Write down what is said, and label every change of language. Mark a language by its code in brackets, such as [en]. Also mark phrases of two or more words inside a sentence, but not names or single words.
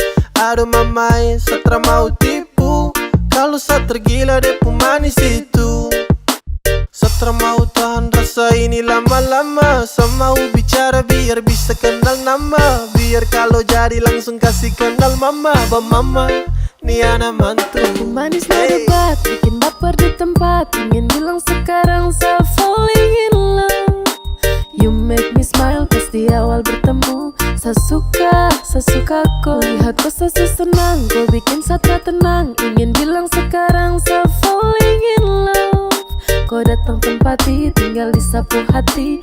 [id] Aduh mamai, saya mau tipu. Kalau saya tergila deh pemanis itu. Saya mau tahan rasa ini lama-lama. Saya mau bicara biar bisa kenal nama. Biar kalau jadi langsung kasih kenal mama. Ba mama, ni anak mantu. Manis no debat, bikin baper di tempat. Ingin bilang sekarang saya [en] falling in love. You make me smile [id] pas di awal bertemu. Saya suka kau. Lihat kau sesi senang, kau bikin saya tenang. Ingin bilang sekarang saya [en] falling in love. [id] Kau datang tempati, tinggal disapu hati.